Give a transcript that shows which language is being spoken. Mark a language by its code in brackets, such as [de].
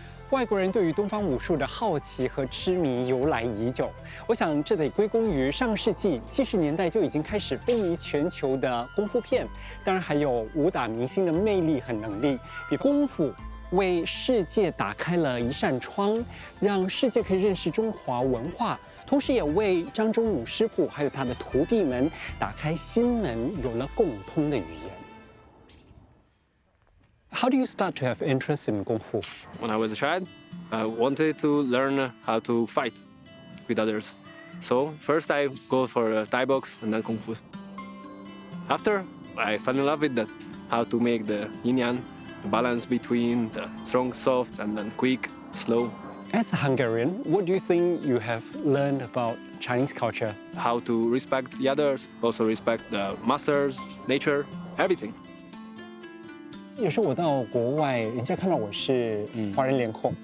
[zh] 外国人对于东方武术的好奇和痴迷由来已久，我想这得归功于上世纪70年代就已经开始风靡全球的功夫片，当然还有武打明星的魅力和能力。比功夫为世界打开了一扇窗，让世界可以认识中华文化，同时也为张忠武师傅还有他的徒弟们打开心门，有了共通的语言。 [en] How do you start to have interest in Kung Fu? When I was a child, I wanted to learn how to fight with others. So first I go for Thai box and then Kung Fu. After, I fell in love with that, how to make the yin-yang, the balance between the strong, soft, and then quick, slow. As a Hungarian, what do you think you have learned about Chinese culture? How to respect the others, also respect the masters, nature, everything. [zh] 有时候我到国外，人家看到我是华人脸孔，